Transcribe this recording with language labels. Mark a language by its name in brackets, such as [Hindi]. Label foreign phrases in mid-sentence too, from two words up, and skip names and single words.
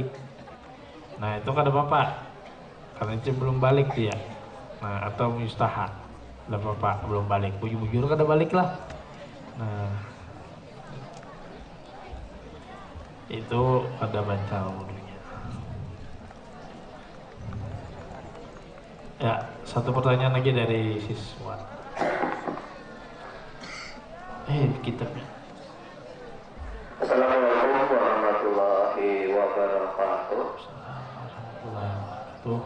[Banjar] Nah, itu kada apa-apa. Karena itu belum balik dia. Nah, atau mustahab. Kada apa-apa, belum balik. Bujur-bujur kada balik lah. Nah, itu ada baca wudunya. Ya, satu pertanyaan lagi dari siswa. Kitabnya. [Arabic] Assalamualaikum warahmatullahi wabarakatuh. [Banjar] Tuh.